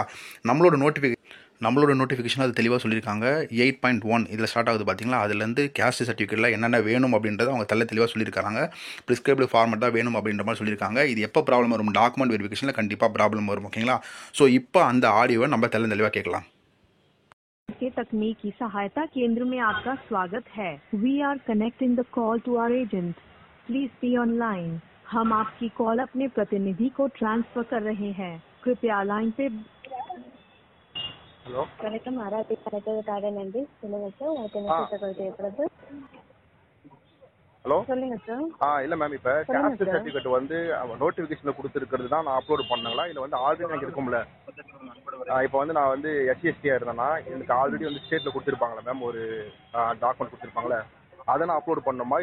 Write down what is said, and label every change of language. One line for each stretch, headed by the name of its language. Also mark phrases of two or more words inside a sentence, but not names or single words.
Tamil: நம்மளோட நோட்டிஃபிகேஷன் அது தெளிவாக சொல்லியிருக்காங்க. 8.1 இதில் ஸ்டார்ட் ஆகுது பார்த்தீங்களா, அதுலேருந்து
English: caste certificate
Tamil: என்னென்ன வேணும் அப்படின்றத அவங்க தெளிவாக சொல்லியிருக்காங்க.
English: prescribed format
Tamil: தான் வேணும் அப்படின்ற மாதிரி சொல்லியிருக்காங்க. இது எப்போ ப்ராப்ளம் வரும்?
English: document verification
Tamil: கண்டிப்பாக ப்ராப்ளம் வரும். ஓகேங்களா? ஸோ இப்போ அந்த ஆடியோவை நம்ம தெளிவாக கேட்கலாம்.
Hindi: के तकनीकी सहायता केंद्र में आपका स्वागत है.
English: We are connecting the call to our agent. Please be online.
Hindi: हम आपकी कॉल अपने प्रतिनिधि को ट्रांसफर कर रहे हैं. कृपया लाइन पे.
Tamil: ஹலோ வணக்கம். ஆராய்ச்சி கணக்குக்காக நன்றி. சொல்லுங்க சார், உங்களுக்கு என்ன தகவல் தேவைப்படுது? ஹலோ சொல்லுங்க சார். இல்லை மேம், இப்போ
English: caste certificate
Tamil: வந்து நோட்டிஃபிகேஷனில் கொடுத்துருக்கிறது தான் நான் அப்லோட் பண்ணங்களா, இல்லை வந்து ஆல்ரெடி எனக்கு இருக்கும்ல? இப்போ வந்து நான் வந்து SC STயாக இருந்தேன்னா எனக்கு ஆல்ரெடி வந்து ஸ்டேட்டில் கொடுத்துருப்பாங்களே மேம், ஒரு டாக்குமெண்ட் கொடுத்துருப்பாங்களே, அதை நான் அப்லோட் பண்ணணுமா?